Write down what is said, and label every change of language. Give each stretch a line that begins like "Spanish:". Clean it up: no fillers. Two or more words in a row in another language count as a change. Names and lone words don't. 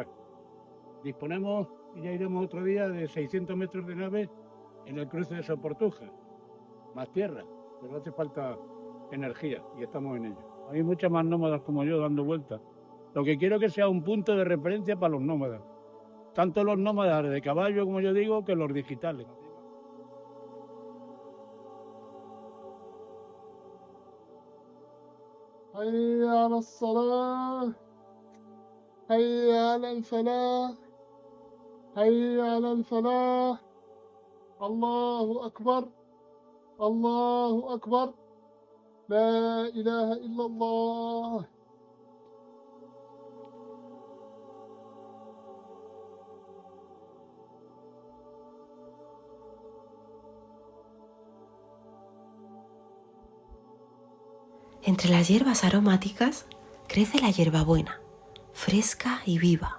Spanish: Disponemos, y ya iremos otro día, de 600 metros de nave en el cruce de Soportuja, más tierra, pero hace falta energía y estamos en ello. Hay muchas más nómadas como yo dando vueltas. Lo que quiero es que sea un punto de referencia para los nómadas, tanto los nómadas de caballo, como yo digo, que los digitales.
Arabic: حي على الصلاة حي على الفلاح حي على الفلاح الله أكبر الله أكبر لا إله إلا الله.
Spanish: Entre las hierbas aromáticas crece la hierbabuena, fresca y viva.